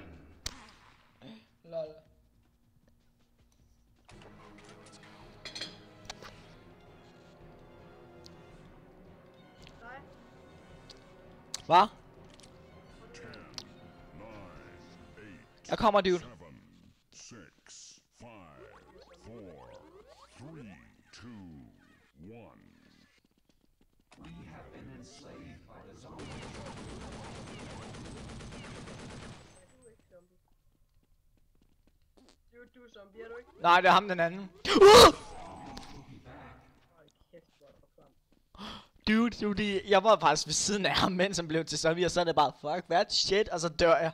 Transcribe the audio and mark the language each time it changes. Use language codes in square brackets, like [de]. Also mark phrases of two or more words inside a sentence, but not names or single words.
[da] Lol. Nej. Hvad? 10, 9, 8, Jeg kommer, dude. 7, 6, 5, 4, 3, 2, 1. [en] We have been enslaved by the zombies. [da] Du er ikke zombie. Du er zombie, er du ikke? Nej, det er ham den anden. Hold kæft, hvor er du klam. Dude, jeg var faktisk ved siden af ham, mens han blev til zombie, og så er det bare, fuck, hvad shit, og så dør jeg.